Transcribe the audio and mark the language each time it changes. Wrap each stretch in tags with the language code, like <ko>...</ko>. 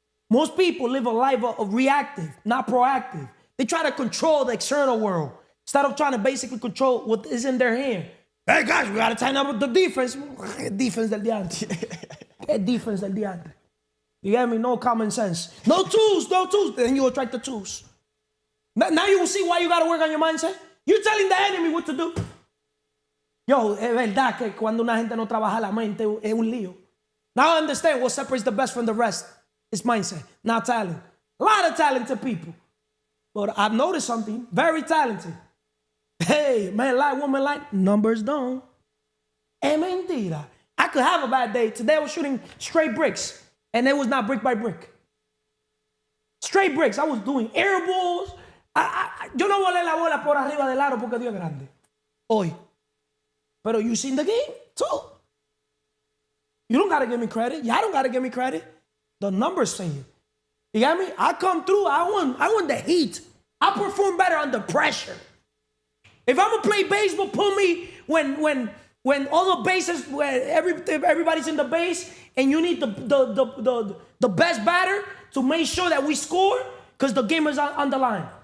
<en>Most people live a life of reactive, not proactive. They try to control the external world instead of trying to basically control what is in their hand. Hey guys, we gotta tighten up with the defense. Defense del diante. Defense del diante. You get me? No common sense. No tools. Then you attract the tools. Now you will see why you gotta work on your mindset. You're telling the enemy what to do.</en> <es>Yo, es verdad que cuando una gente no trabaja la mente es un lío.</es> <en>Now I understand what separates the best from the rest is mindset, not talent. A lot of talented people. But I've noticed something, very talented. Hey, man like, woman like, numbers don't.</en> <es>Es mentira.</es> <en>I could have a bad day. Today I was shooting straight bricks, and it was not brick by brick. Straight bricks. I was doing air balls.</en> <es>Yo no volé la bola por arriba del aro porque Dios es grande. Hoy.</es> <en>Pero you seen the game too. You don't got to give me credit. Y'all don't got to give me credit. The numbers say it. You got me? I come through. I want the heat. I perform better under pressure. If I'm gonna play baseball, put me when all the bases, where everybody's in the base, and you need the best batter to make sure that we score, because the game is on the line.</en>